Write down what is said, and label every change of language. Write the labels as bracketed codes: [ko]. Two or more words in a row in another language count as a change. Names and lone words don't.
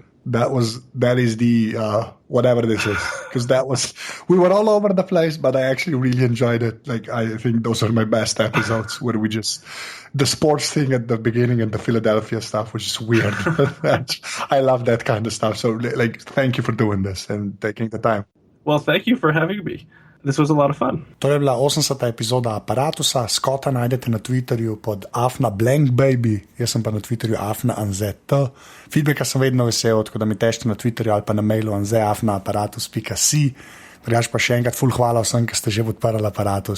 [en] that is the whatever this is, because we were all over the place, but I actually really enjoyed it. Like I think those are my best episodes where we just the sports thing at the beginning and the Philadelphia stuff was just weird. I love that kind of stuff. So like, thank you for doing this and taking the time. Well, thank you for having me. This was a lot of fun. [sl] To je bila 80. epizoda Aparatusa. Scotta najdete na Twitterju pod @blankbaby, jaz sem pa na Twitterju @anzet. Feedbacka sem vedno vesel, tako da mi težite na Twitterju ali pa na mailu anze@aparatus.si. Drugač pa še enkrat ful hvala vsem, ki ste že podprli Aparatus.